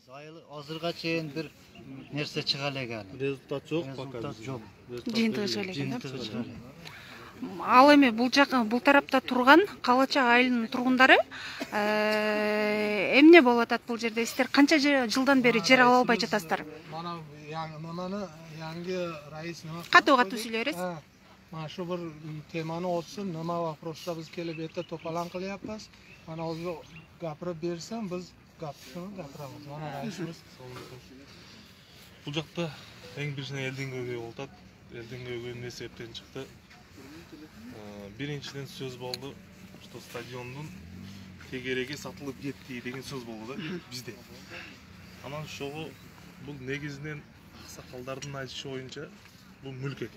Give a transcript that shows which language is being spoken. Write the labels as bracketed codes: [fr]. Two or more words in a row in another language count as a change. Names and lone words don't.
[ky] Азырга чейин бир нерсе чыга элек. результат жок, пока жок. Жыйынтыгы чыга элек. Ал эми бул тарапта турган Калача айылынын тургундары эмне болуп атат бул жерде? Сиздер канча жылдан бери жер ала албай жатасыздар? [uz] Mana yangi rais nima? [ky] Катуу сүйлөй бересиз? [uz] Mana shu bir temani ochsin, nima vопросda biz kelib yerda to'polon qilyapmiz. Mana o'zi gapirib bersam, biz gapiramiz. Mana raisimiz. [ky] Бул жакта эң биринчиден элдин көйгөйү болуп атат. Элдин көйгөйү эмне себептен чыкты? Биринчиден сөз болду, что стадиондун тегереги сатылып кетти деген сөз болду да бизде. Анан ошого бул негизинен аксакалдардын айтышы боюнча бул мүлк экен.